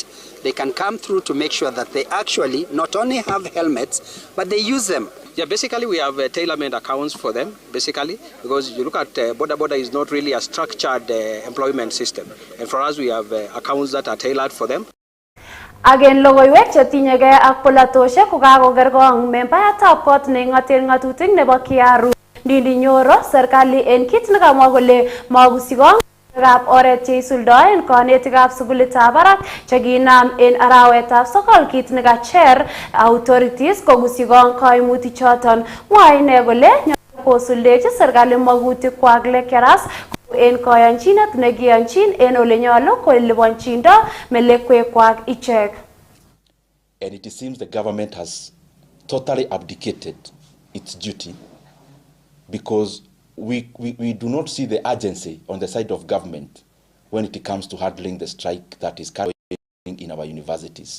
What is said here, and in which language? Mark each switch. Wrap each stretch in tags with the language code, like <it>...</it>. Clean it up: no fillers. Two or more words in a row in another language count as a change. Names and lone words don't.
<en>They can come through to make sure that they actually not only have helmets, but they use them. Yeah, basically we have tailor-made accounts for them, basically, because you look at boda is not really a structured employment system. And for us, we have accounts that are tailored for them.</en> <kln>Again logoiwek chetinyegei ak polatoshek kokakokergong membayatab kot nengoten ngatutik nebo Kiaru Ndindi Nyoro serikali en kit nekamwa kole makusikong ab oret cheisuldoen konetikab sukulitab barak chekinam en arawetab 9 kit nekacher authorities kokusikong koimutik choton. Mwae ine kole nyolu kosuldechi serikali makutikwak lekeras en koyanchinet nekiyonchin en ole nyolu koliponchindo melekwekwak ichek.</kln> <en>And it seems the government has totally abdicated its duty because we do not see the urgency on the side of government when it comes to handling the strike that is carrying in our universities.</en>